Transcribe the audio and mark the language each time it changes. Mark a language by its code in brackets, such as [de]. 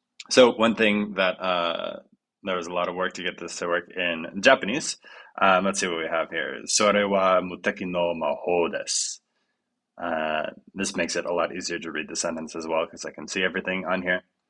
[en] So one thing that there was a lot of work to get this to work in Japanese. Let's see what we have here. [ja] それは無敵の魔法です。 [en] This makes it a lot easier to read the sentence as well because I can see everything on here.